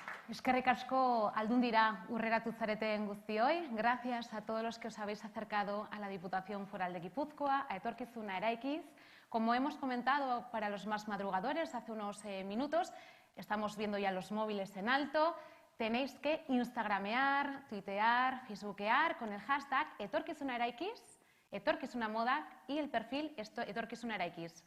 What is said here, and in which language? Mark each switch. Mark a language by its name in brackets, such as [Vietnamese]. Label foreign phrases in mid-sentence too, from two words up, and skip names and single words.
[Basque] Eskerrik asko Aldundira urreratu zareten guztioi. [Spanish] Gracias a todos los que os habéis acercado a la Diputación Foral de Guipúzcoa, a Etorkizuna Eraikiz. Como hemos comentado para los más madrugadores hace unos minutos, estamos viendo ya los móviles en alto. Tenéis que instagramear, tuitear, facebookear con el hashtag Etorkizuna Eraikiz, Etorkizuna Modak y el perfil Etorkizuna Eraikiz.